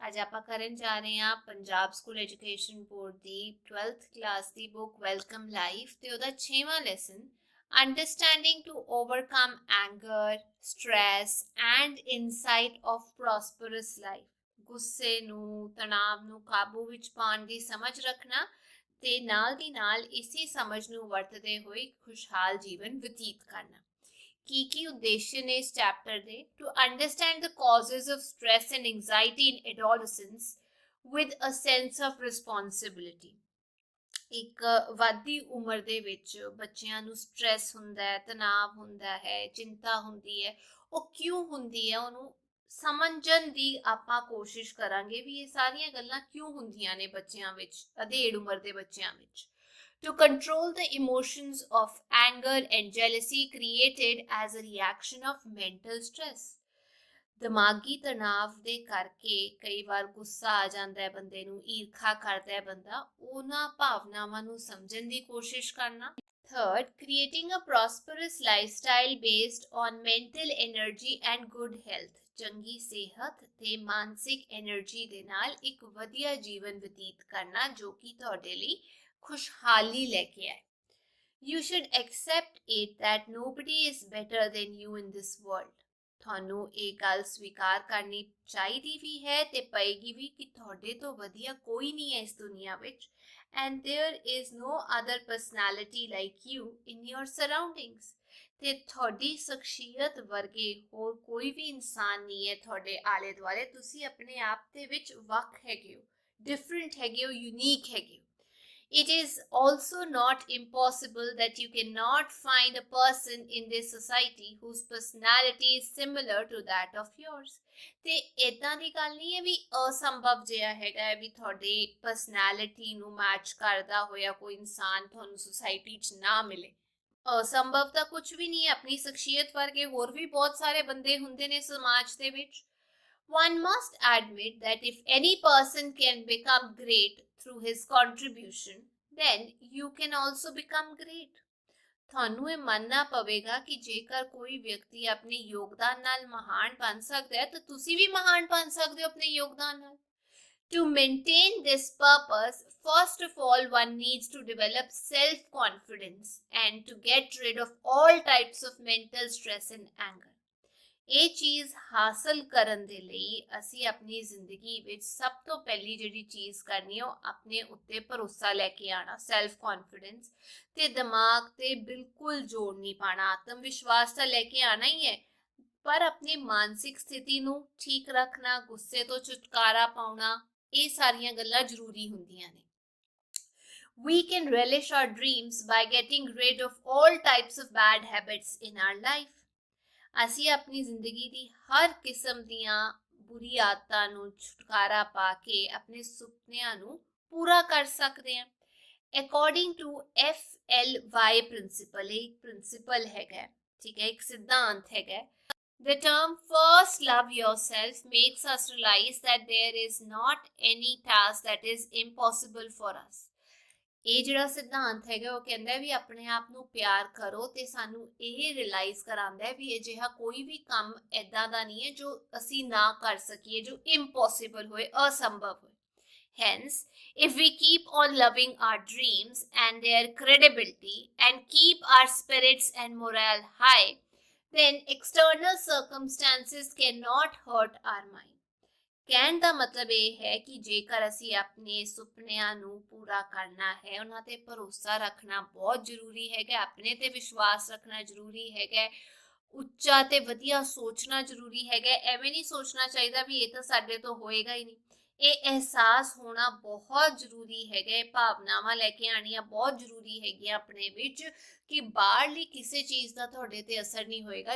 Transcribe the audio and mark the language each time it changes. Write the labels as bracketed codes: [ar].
[pa] ਅੱਜ ਆਪਾਂ ਕਰਨ ਜਾ ਰਹੇ ਹਾਂ ਪੰਜਾਬ ਸਕੂਲ ਐਜੂਕੇਸ਼ਨ ਬੋਰਡ ਦੀ 12th ਕਲਾਸ ਦੀ ਬੁੱਕ ਵੈਲਕਮ ਲਾਈਫ ਤੇ ਉਹਦਾ 6ਵਾਂ lesson [en] Understanding to overcome anger, stress and insight of prosperous life. [pa] ਗੁੱਸੇ ਨੂੰ, ਤਣਾਅ ਨੂੰ ਕਾਬੂ ਵਿੱਚ ਪਾਉਣ ਦੀ ਸਮਝ ਰੱਖਣਾ ਤੇ ਨਾਲ ਦੀ ਨਾਲ ਇਸੇ ਸਮਝ ਨੂੰ ਵਰਤਦੇ ਹੋਏ ਖੁਸ਼ਹਾਲ ਜੀਵਨ ਬਤੀਤ ਕਰਨਾ। की उद्देश्य ने इस chapter दे [en] To understand the causes of stress and anxiety in adolescence with a sense of responsibility. [pa] एक ਵੱਧਦੀ ਉਮਰ ਦੇ ਵਿੱਚ ਬੱਚਿਆਂ ਨੂੰ ਸਟ੍ਰੈਸ ਹੁੰਦਾ ਹੈ, ਤਣਾਅ ਹੁੰਦਾ ਹੈ, ਚਿੰਤਾ ਹੁੰਦੀ ਹੈ। ਉਹ ਕਿਉਂ ਹੁੰਦੀ ਹੈ ਉਹਨੂੰ ਸਮਝਣ ਦੀ ਆਪਾਂ ਕੋਸ਼ਿਸ਼ ਕਰਾਂਗੇ ਵੀ ਇਹ ਸਾਰੀਆਂ ਗੱਲਾਂ ਕਿਉਂ ਹੁੰਦੀਆਂ ਨੇ ਬੱਚਿਆਂ ਵਿੱਚ, ਅਧੇੜ ਉਮਰ ਦੇ ਬੱਚਿਆਂ ਵਿੱਚ। [en] To control the emotions of anger and jealousy created as a reaction of mental stress। [pa] ਦਿਮਾਗੀ ਤਣਾਵ ਦੇ ਕਰਕੇ ਕਈ ਵਾਰ ਗੁੱਸਾ ਆ ਜਾਂਦਾ ਹੈ ਬੰਦੇ ਨੂੰ, ਈਰਖਾ ਕਰਦਾ ਹੈ ਬੰਦਾ, ਉਹਨਾਂ ਭਾਵਨਾਵਾਂ ਨੂੰ ਸਮਝਣ ਦੀ ਕੋਸ਼ਿਸ਼ ਕਰਨਾ। [en] Third, creating a prosperous lifestyle based on mental energy and good health। [pa] ਚੰਗੀ ਸਿਹਤ ਤੇ ਮਾਨਸਿਕ એનર્ਜੀ ਦੇ ਨਾਲ ਇੱਕ ਵਧੀਆ ਜੀਵਨ ਬਤੀਤ ਕਰਨਾ ਜੋ ਕਿ ਤੁਹਾਡੇ ਲਈ [hi] खुशहाली लेके आए। [en] You should accept it that nobody is better than you in this world। [pa] ਤੁਹਾਨੂੰ ਇਹ ਗੱਲ ਸਵੀਕਾਰ ਕਰਨੀ ਚਾਹੀਦੀ ਵੀ ਹੈ ਤੇ ਪਏਗੀ ਵੀ ਕਿ ਤੁਹਾਡੇ ਤੋਂ ਵਧੀਆ ਕੋਈ ਨਹੀਂ ਹੈ ਇਸ ਦੁਨੀਆ ਵਿੱਚ। [en] And there is no other personality like you in your surroundings। [pa] ਤੇ ਤੁਹਾਡੀ ਸ਼ਖਸੀਅਤ ਵਰਗੇ ਹੋਰ ਕੋਈ ਵੀ ਇਨਸਾਨ ਨਹੀਂ ਹੈ ਤੁਹਾਡੇ ਆਲੇ ਦੁਆਲੇ। ਤੁਸੀਂ ਆਪਣੇ ਆਪ ਦੇ ਵਿੱਚ ਵੱਖ ਹੈਗੇ ਹੋ, ਡਿਫਰੈਂਟ ਹੈਗੇ ਹੋ, ਯੂਨੀਕ ਹੈਗੇ ਹੋ। [en] It is also not impossible that you cannot find a person in this society whose personality is similar to that of yours। [pa] ਤੇ ਇਦਾਂ ਦੀ ਗੱਲ ਨਹੀਂ ਹੈ ਵੀ ਅਸੰਭਵ ਜਿਹਾ ਹੈਗਾ ਵੀ ਤੁਹਾਡੀ ਪਰਸਨੈਲਿਟੀ ਨੂੰ ਮੈਚ ਕਰਦਾ ਹੋਇਆ ਕੋਈ ਇਨਸਾਨ ਤੁਹਾਨੂੰ ਸੁਸਾਇਟੀ 'ਚ ਨਾ ਮਿਲੇ। ਅਸੰਭਵ ਤਾਂ ਕੁਝ ਵੀ ਨਹੀਂ ਹੈ, ਆਪਣੀ ਸ਼ਖਸੀਅਤ ਵਰਗੇ ਹੋਰ ਵੀ ਬਹੁਤ ਸਾਰੇ ਬੰਦੇ ਹੁੰਦੇ ਨੇ ਸਮਾਜ ਦੇ ਵਿੱਚ। [en] One must admit that if any person can become great through his contribution, then you can also become great। [pa] ਤੁਹਾਨੂੰ ਇਹ ਮੰਨਣਾ ਪਵੇਗਾ ਕਿ ਜੇਕਰ ਕੋਈ ਵਿਅਕਤੀ ਆਪਣੇ ਯੋਗਦਾਨ ਨਾਲ ਮਹਾਨ ਬਣ ਸਕਦਾ ਹੈ ਤਾਂ ਤੁਸੀਂ ਵੀ ਮਹਾਨ ਬਣ ਸਕਦੇ ਹੋ ਆਪਣੇ ਯੋਗਦਾਨ ਨਾਲ। [en] To maintain this purpose, first of all, one needs to develop self-confidence and to get rid of all types of mental stress and anger। [pa] ਇਹ ਚੀਜ਼ ਹਾਸਲ ਕਰਨ ਦੇ ਲਈ ਅਸੀਂ ਆਪਣੀ ਜ਼ਿੰਦਗੀ ਵਿੱਚ ਸਭ ਤੋਂ ਪਹਿਲੀ ਜਿਹੜੀ ਚੀਜ਼ ਕਰਨੀ ਹੈ ਉਹ ਆਪਣੇ ਉੱਤੇ ਭਰੋਸਾ ਲੈ ਕੇ ਆਉਣਾ, ਸੈਲਫ ਕੌਨਫੀਡੈਂਸ ਤੇ ਦਿਮਾਗ ਤੇ ਬਿਲਕੁਲ ਜ਼ੋਰ ਨਹੀਂ ਪਾਉਣਾ। ਆਤਮ ਵਿਸ਼ਵਾਸ ਤਾਂ ਲੈ ਕੇ ਆਉਣਾ ਹੀ ਹੈ ਪਰ ਆਪਣੀ ਮਾਨਸਿਕ ਸਥਿਤੀ ਨੂੰ ਠੀਕ ਰੱਖਣਾ, ਗੁੱਸੇ ਤੋਂ ਛੁਟਕਾਰਾ ਪਾਉਣਾ, ਇਹ ਸਾਰੀਆਂ ਗੱਲਾਂ ਜ਼ਰੂਰੀ ਹੁੰਦੀਆਂ ਨੇ। [en] We can relish our dreams by getting rid of all types of bad habits in our life। [pa] ਅਸੀਂ ਆਪਣੀ ਜ਼ਿੰਦਗੀ ਦੀ ਹਰ ਕਿਸਮ ਦੀਆਂ ਬੁਰੀ ਆਦਤਾਂ ਨੂੰ ਛੁਟਕਾਰਾ ਪਾ ਕੇ ਆਪਣੇ ਸੁਪਨਿਆਂ ਨੂੰ ਪੂਰਾ ਕਰ ਸਕਦੇ ਹਾਂ। [en] according to [pa] FLY ਪ੍ਰਿੰਸੀਪਲ, ਇਹ ਪ੍ਰਿੰਸੀਪਲ ਹੈਗਾ, ਠੀਕ ਹੈ, ਇੱਕ ਸਿਧਾਂਤ ਹੈਗਾ। [en] The term first love yourself makes us realize that there is not any task that is impossible for us। [pa] ਇਹ ਜਿਹੜਾ ਸਿਧਾਂਤ ਹੈਗਾ ਉਹ ਕਹਿੰਦਾ ਵੀ ਆਪਣੇ ਆਪ ਨੂੰ ਪਿਆਰ ਕਰੋ ਤੇ ਸਾਨੂੰ ਇਹ ਰਿਅਲਾਈਜ਼ ਕਰਾਉਂਦਾ ਵੀ ਅਜਿਹਾ ਕੋਈ ਵੀ ਕੰਮ ਐਦਾਂ ਦਾ ਨਹੀਂ ਹੈ ਜੋ ਅਸੀਂ ਨਾ ਕਰ ਸਕੀਏ, ਜੋ ਇੰਪੋਸੀਬਲ ਹੋਏ, ਅਸੰਭਵ ਹੋਏ। [en] Hence, if we keep on loving our dreams and their credibility and keep our spirits and morale high, then external circumstances cannot hurt our mind। [pa] ਕਹਿਣ ਦਾ ਮਤਲਬ ਇਹ ਹੈ ਕਿ ਜੇਕਰ ਅਸੀਂ ਆਪਣੇ ਸੁਪਨਿਆਂ ਨੂੰ ਪੂਰਾ ਕਰਨਾ ਹੈ, ਉਹਨਾਂ ਤੇ ਭਰੋਸਾ ਰੱਖਣਾ ਬਹੁਤ ਜ਼ਰੂਰੀ ਹੈਗਾ, ਆਪਣੇ ਤੇ ਵਿਸ਼ਵਾਸ ਰੱਖਣਾ ਜ਼ਰੂਰੀ ਹੈਗਾ, ਉੱਚਾ ਤੇ ਵਧੀਆ ਸੋਚਣਾ ਜ਼ਰੂਰੀ ਹੈਗਾ। ਐਵੇਂ ਨਹੀਂ ਸੋਚਣਾ ਚਾਹੀਦਾ ਵੀ ਇਹ ਤਾਂ ਸਾਡੇ ਤੋਂ ਹੋਏਗਾ ਹੀ ਨਹੀਂ। ਇਹ ਅਹਿਸਾਸ ਹੋਣਾ ਬਹੁਤ ਜ਼ਰੂਰੀ ਹੈਗਾ, ਇਹ ਭਾਵਨਾਵਾਂ ਲੈ ਕੇ ਆਉਣੀਆਂ ਬਹੁਤ ਜ਼ਰੂਰੀ ਹੈਗੀਆਂ ਆਪਣੇ ਵਿੱਚ ਕਿ ਬਾਹਰਲੀ ਕਿਸੇ ਚੀਜ਼ ਦਾ ਤੁਹਾਡੇ ਤੇ ਅਸਰ ਨਹੀਂ ਹੋਏਗਾ।